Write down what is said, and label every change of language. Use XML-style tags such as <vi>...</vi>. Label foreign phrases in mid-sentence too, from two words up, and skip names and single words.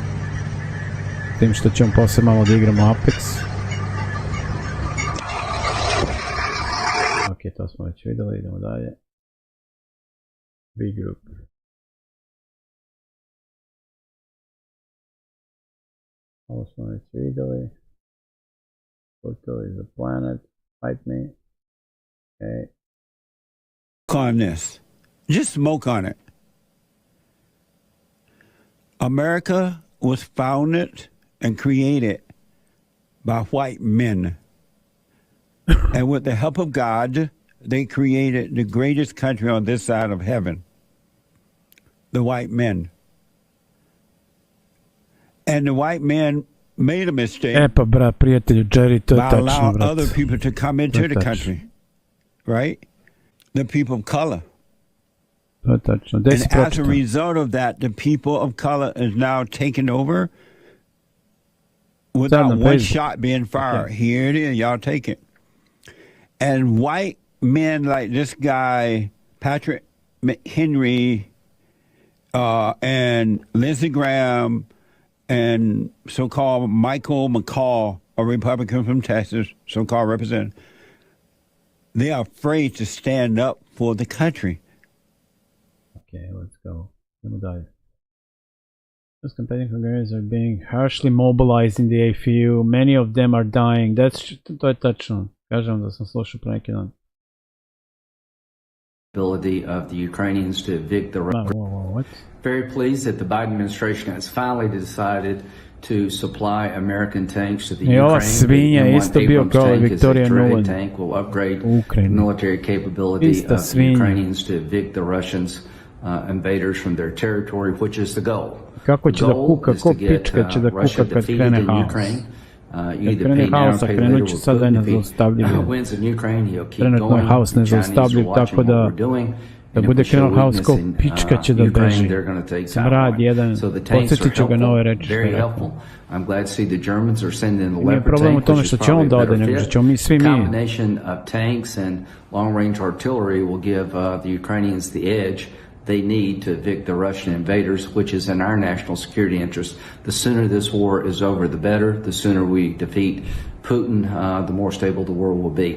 <sr>Tim što ćemo posle malo da igramo Apex. Ok, to smo već videli, idemo dalje.</sr> <en>B group.</en> <sr>Ovo smo već videli.</sr> <en>Pluto is a planet. Fight me. Okay. On this. Just smoke on it. America was founded and created by white men. And with the help of God, they created the greatest country on this side of heaven. The white men. And the white men made a mistake</en> <sr>pa brat, prijatelju, Jerry, to je</sr> <en>by</en> <sr>tačno,</sr> <en>allowing</en> <sr>brat.</sr> <en>other people to come into</en> <sr>To je</sr> <en>the</en> <sr>tačno.</sr> <en>country, right? The people of color.</en> <sr>To je tačno. Gde</sr> <en>And</en> <sr>si</sr> <en>as a</en> <sr>pročitao?</sr> <en>result of that, the people of color is now taking over</en> <sr>Sad</sr> <en>without</en> <sr>na</sr> <en>one</en> <sr>Facebooku.</sr> <en>shot being fired. Here it is, y'all take it. And white men like this guy, Patrick Henry, and Lindsey Graham, and so-called Michael McCall, a Republican from Texas, so-called representative, they are afraid to stand up for the country. Okay, let's go.</en> <sr>Idemo dalje.</sr> <en>Those campaigning Hungarians are being harshly mobilized in the AFU. Many of them are dying.</en> <sr>To je tačno. Kažem da sam slušao pre neki dan.</sr> <en>Ability of the Ukrainians to evict the What? Very pleased that the Biden administration has finally decided to supply American tanks to the</en> <sr>I ova</sr> <en>Ukraine.</en> <sr>svinja</sr> <en>The M1</en> <sr>isto bio</sr> <en>Abrams</en> <sr>kao</sr> <en>tank is a</en> <sr>Victoria</sr> <en>terrific</en> <sr>Nuland.</sr> <en>tank, will upgrade</en> <sr>U Ukrajini.</sr> <en>military capability</en> <sr>Ista</sr> <en>of the</en> <sr>svinja.</sr> <en>Ukrainians to evict the Russians invaders from their territory, which is the goal.</en> <sr>Kako će</sr> <en>The</en> <sr>da</sr> <en>goal</en> <sr>kuka,</sr> <en>is</en> <sr>ko</sr> <en>to get</en> <sr>pička će da</sr> <en>Russia</en> <sr>kuka kad</sr> <en>defeated</en> <sr>krene</sr> <en>in</en> <sr>haos.</sr> <en>Ukraine. You</en> <sr>Kad</sr> <en>either</en> <sr>krene</sr> <en>pay now</en> <sr>haos,</sr> <en>or</en> <sr>a</sr> <en>pay</en> <sr>krenut</sr> <en>later</en> <sr>će</sr> <en>with</en> <sr>sad da je</sr> <en>Putin. If he</en> <sr>nezaustavljiv.</sr> <en>wins in Ukraine, he'll keep</en> <sr>Trenutno je</sr> <en>going.</en> <sr>haos</sr> <en>The Chinese are</en> <sr>nezaustavljiv,</sr> <en>watching</en> <sr>tako</sr> <en>what</en> <sr>da</sr> <en>we're doing.</en> <sr>da</sr> <en>And</en> <sr>bude</sr> <en>if we show</en> <sr>krenuo haos</sr> <en>weakness</en> <sr>kao</sr> <en>in,</en> <sr>pička će da</sr> <en>Ukraine,</en> <sr>beži.</sr> <en>they're going to take</en> <sr>Smrad</sr> <en>South</en> <sr>jedan,</sr> <en>So the tanks are</en> <sr>podsjetit ću ga na ove</sr> <en>helpful,</en> <sr>reči što</sr> <en>very</en> <sr>je rekao.</sr> <en>helpful. I'm glad to see the Germans are sending the</en> <sr>Nije</sr> <en>Leopard</en> <sr>problem u</sr> <en>tank,</en> <sr>tome</sr> <en>which</en> <sr>što</sr> <en>is</en> <sr>će on</sr> <en>probably</en> <sr>da</sr> <en>a</en> <sr>ode,</sr> <en>better</en> <sr>nego što</sr> <en>fit.</en> <sr>ćemo mi svi mi.</sr> <en>Combination of tanks and long-range artillery will give the Ukrainians the edge they need to evict the Russian invaders, which is in our national security interest. The sooner this war is over, the better. The sooner we defeat Putin, the more stable the world will be.</en>